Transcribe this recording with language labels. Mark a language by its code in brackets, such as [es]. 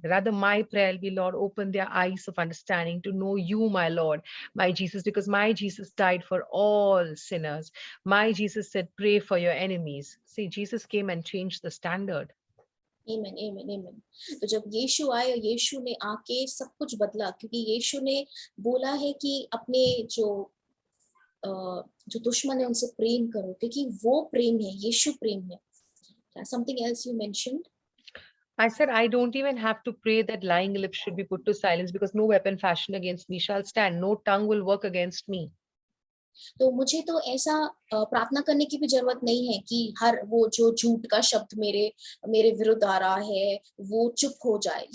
[en] Rather, my prayer will be, Lord, open their eyes of understanding to know you, my Lord, my Jesus, because my Jesus died for all sinners. My Jesus said, pray for your enemies. See, Jesus came and changed the standard. Amen, amen, amen. [hi] तो जब यीशु आए, यीशु ने आके सब कुछ बदला, क्योंकि यीशु ने बोला है कि अपने जो दुश्मन है उनसे प्रेम करो, क्योंकि वो प्रेम है, यीशु प्रेम है। [en] Something else you mentioned? I said, I don't even have to pray that lying lips should be put to silence, because no weapon fashioned against me shall stand. No tongue will work against me. [hi] तो मुझे तो ऐसा प्रार्थना करने की भी जरूरत नहीं है कि हर वो जो झूठ का शब्द मेरे विरुद्ध आ रहा है वो चुप हो जाए।